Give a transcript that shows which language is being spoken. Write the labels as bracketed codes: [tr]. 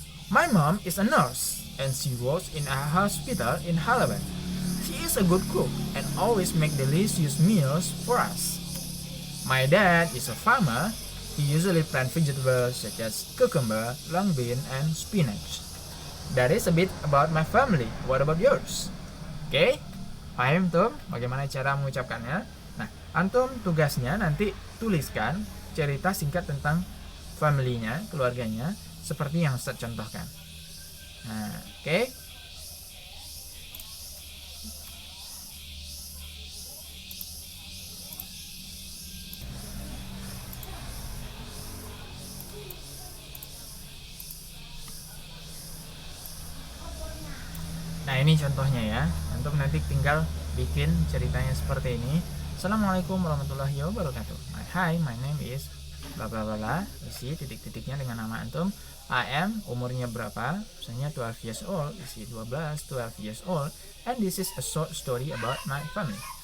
[en] My mom is a nurse, and she works in a hospital in Halaban. She is a good cook and always make delicious meals for us. My dad is a farmer. He usually plant vegetables such as cucumber, long bean, and spinach. That is a bit about my family. What about yours? [id] Oke, paham tuh bagaimana cara mengucapkannya? Nah, antum tugasnya nanti tuliskan cerita singkat tentang family-nya, keluarganya, seperti yang saya contohkan. Nah, oke. Nah, ini contohnya ya. Antum nanti tinggal bikin ceritanya seperti ini. [ar] Assalamualaikum warahmatullahi wabarakatuh. [en] Hi, my name is bla bla bla bla. [id] Isi titik-titiknya dengan nama antum. [en] I am, [id] umurnya berapa? Misalnya [en] 12 years old. Isi 12 years old. And this is a short story about my family.